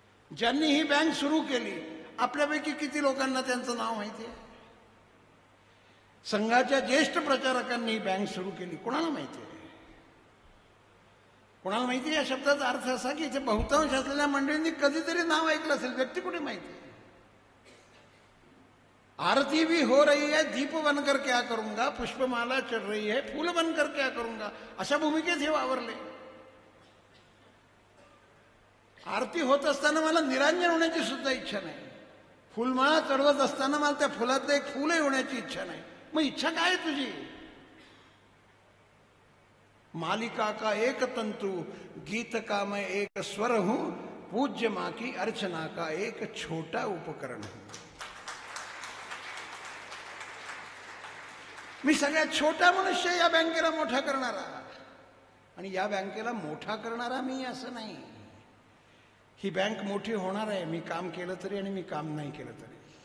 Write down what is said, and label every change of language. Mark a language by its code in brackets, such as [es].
[mr] ज्यांनी ही बँक सुरू केली आपल्यापैकी किती लोकांना त्यांचं नाव माहिती आहे? संघाच्या ज्येष्ठ प्रचारकांनी ही बँक सुरू केली, कोणाला माहिती आहे? कोणाला माहिती आहे? या शब्दाचा अर्थ असा की इथे बहुतांश असलेल्या मंडळींनी कधीतरी नाव ऐकलं असेल, व्यक्ती कुठे माहिती आहे? [hi] आरती भी हो रही है, दीप बनकर क्या करूंगा, पुष्पमाला चढ़ रही है, फूल बनकर क्या करूंगा, [mr] अशा भूमिकेत हे वावरले. आरती होत असताना मला निरांजन होण्याची सुद्धा इच्छा नाही. फुलमाळा चढवत असताना मला त्या फुलातलं एक फुलही होण्याची इच्छा नाही. मग इच्छा काय आहे तुझी? [hi] मालिका का एक तंतु, गीत का मैं एक स्वर हूं, पूज्य मां की अर्चना का एक छोटा उपकरण हूं. [mr] मी सगळ्यात छोटा मनुष्य या बँकेला मोठा करणारा, आणि या बँकेला मोठा करणारा मी असं नाही. ही बँक मोठी होणार आहे, मी काम केलं तरी आणि मी काम नाही केलं तरी.